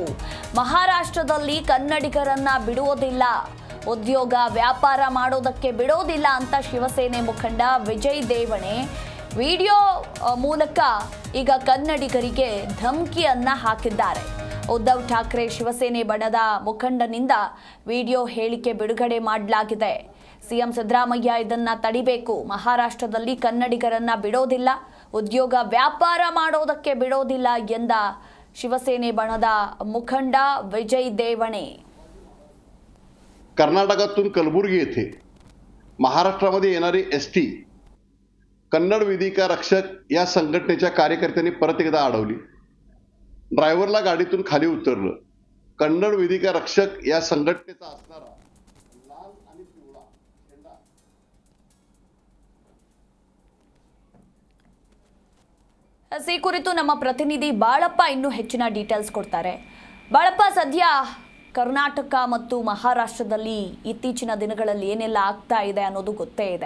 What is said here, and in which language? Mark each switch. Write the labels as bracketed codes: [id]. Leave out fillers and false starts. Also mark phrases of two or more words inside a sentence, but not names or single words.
[kn] ಮಹಾರಾಷ್ಟ್ರದಲ್ಲಿ ಕನ್ನಡಿಗರನ್ನ ಬಿಡುವುದಿಲ್ಲ, ಉದ್ಯೋಗ ವ್ಯಾಪಾರ ಮಾಡೋದಕ್ಕೆ ಬಿಡೋದಿಲ್ಲ ಅಂತ ಶಿವಸೇನೆ ಮುಖಂಡ ವಿಜಯ್ ದೇವಣೆ ವಿಡಿಯೋ ಮೂಲಕ ಈಗ ಕನ್ನಡಿಗರಿಗೆ ಧಮಕಿಯನ್ನ ಹಾಕಿದ್ದಾರೆ. ಉದ್ಧವ್ ಠಾಕ್ರೆ ಶಿವಸೇನೆ ಬಣದ ಮುಖಂಡನಿಂದ ವಿಡಿಯೋ ಹೇಳಿಕೆ ಬಿಡುಗಡೆ ಮಾಡಲಾಗಿದೆ. ಸಿಎಂ ಸಿದ್ದರಾಮಯ್ಯ ಇದನ್ನ ತಡಿಬೇಕು. ಮಹಾರಾಷ್ಟ್ರದಲ್ಲಿ ಕನ್ನಡಿಗರನ್ನ ಬಿಡೋದಿಲ್ಲ, ಉದ್ಯೋಗ ವ್ಯಾಪಾರ ಮಾಡೋದಕ್ಕೆ ಬಿಡೋದಿಲ್ಲ ಎಂದ ಶಿವಸೇನೆ ಬಣದ ಮುಖಂಡ ವಿಜಯ್ ದೇವಣೆ. [mr] कर्नाटकातून कलबुर्गी येथे महाराष्ट्रामध्ये येणारी एसटी कन्नड वेदिका रक्षक या संघटनेच्या कार्यकर्त्यांनी परत एकदा अडवली. ड्रायव्हरला गाडीतून खाली उतरलं. कन्नड वेदिका रक्षक या संघटनेचा असणारा लाल आणि पिवळा झेंडा [kn] ಈ ಕುರಿತು ನಮ್ಮ ಪ್ರತಿನಿಧಿ ಬಾಳಪ್ಪ ಇನ್ನೂ ಹೆಚ್ಚಿನ ಡೀಟೇಲ್ಸ್ ಕೊಡ್ತಾರೆ. ಬಾಳಪ್ಪ, ಸದ್ಯ ಕರ್ನಾಟಕ ಮತ್ತು ಮಹಾರಾಷ್ಟ್ರದಲ್ಲಿ ಇತ್ತೀಚಿನ ದಿನಗಳಲ್ಲಿ ಏನೆಲ್ಲ ಆಗ್ತಾ ಇದೆ ಅನ್ನೋದು ಗೊತ್ತೇ ಇದೆ.